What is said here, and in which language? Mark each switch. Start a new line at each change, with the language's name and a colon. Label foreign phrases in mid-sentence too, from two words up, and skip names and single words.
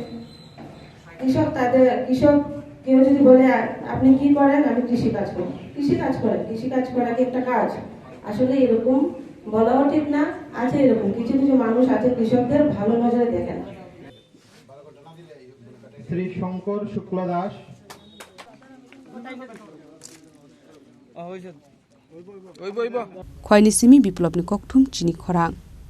Bangla: কৃষক কেউ যদি বলে আপনি কি করেন আমি কৃষিকাজ করি কৃষিকাজ করা কি একটা কাজ আসলে এরকম বলাও ঠিক না আছে এরকম কিছু কিছু মানুষ আছে কৃষকদের ভালো নজরে দেখেন শ্রী শঙ্কর শুক্ল দাস
Kok Borok: Khowai ni simi biplop ni kokthum Chini Khorang